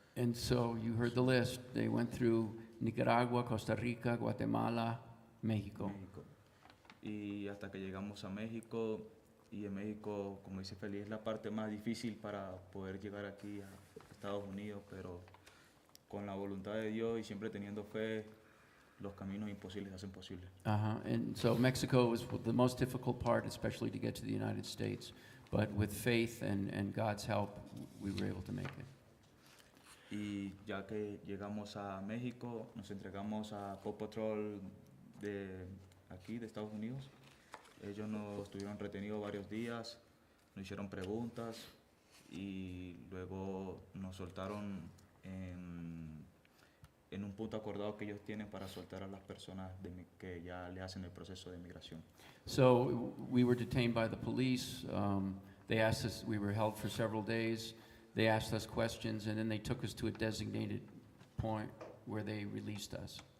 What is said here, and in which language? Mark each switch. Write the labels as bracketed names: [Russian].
[English] And so you heard the list. They went through Nicaragua, Costa Rica, Guatemala, Mexico. [Spanish] México. Y hasta que llegamos a México, y en México, como dice Félix, es la parte más difícil para poder llegar aquí a Estados Unidos, pero con la voluntad de Dios y siempre teniendo fe, los caminos imposibles se hacen posibles. [English] And so Mexico was the most difficult part, especially to get to the United States. But with faith and God's help, we were able to make it. [Spanish] Y ya que llegamos a México, nos entregamos a Paw Patrol de aquí, de Estados Unidos. Ellos nos tuvieron retenidos varios días, nos hicieron preguntas y luego nos soltaron en un punto acordado que ellos tienen para soltar a las personas que ya le hacen el proceso de migración. [English] So we were detained by the police. They asked us, we were held for several days. They asked us questions, and then they took us to a designated point where they released us.